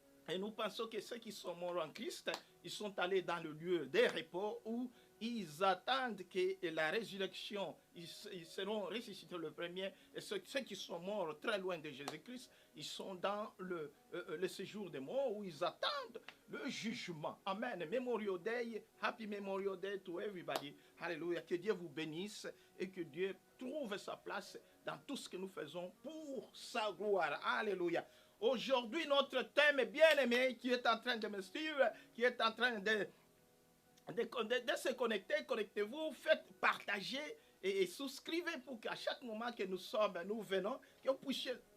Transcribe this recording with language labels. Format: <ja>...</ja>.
<fr>Et nous pensons que ceux qui sont morts en Christ, ils sont allés dans le lieu des repos où ils attendent que la résurrection, ils seront ressuscités le premier. Et ceux qui sont morts très loin de Jésus-Christ, ils sont dans le séjour des morts où ils attendent le jugement. Amen.</fr> <en>Memorial Day, Happy Memorial Day to everybody.</en> <fr>Alléluia. Que Dieu vous bénisse et que Dieu trouve sa place dans tout ce que nous faisons pour sa gloire. Alléluia. Aujourd'hui, notre thème bien-aimé qui est en train de me suivre, qui est en train de se connecter, connectez-vous, faites partager et souscrivez pour qu'à chaque moment que nous venons, que vous puissiez</fr>